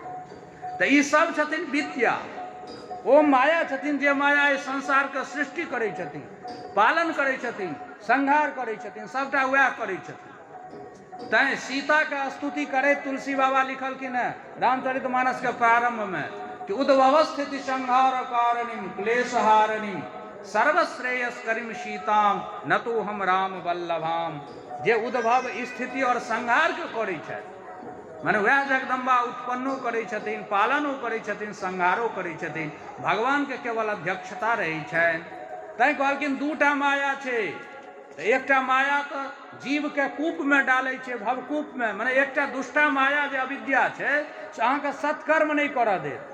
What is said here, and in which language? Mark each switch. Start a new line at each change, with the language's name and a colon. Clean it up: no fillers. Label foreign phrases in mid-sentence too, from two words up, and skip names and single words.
Maithili: तो ई सब छथिन विद्या, ओ माया छथिन जे माया इस संसार के सृष्टि करै छथिन, पालन करै छथिन, संहार करै छथिन, सबटा वएह करै छथिन। तैं सीता के स्तुति करे तुलसी बाबा लिखलखिन है रामचरितमानस के प्रारंभ में कि
Sanskrit: उद्भव स्थिति संहार कारणिम क्लेश हारणिम सर्वश्रेयस करिम सीताम न तो हम राम वल्लभाम।
Maithili: जे उद्भव स्थिति और संहार के करै छथि, माने वह जगदम्बा उत्पन्नो करै छथिन, पालनो करै छथिन, संहारो करै छथिन, भगवान के केवल अध्यक्षता रहै छनि। तैं कहलखिन दूटा माया छै, एकटा माया तो जीव के कूप में डालै छै, भवकूप में, माने एकटा दुष्टा माया जे अविद्या छै से अहाँके सत्कर्म नहीं करऽ देत।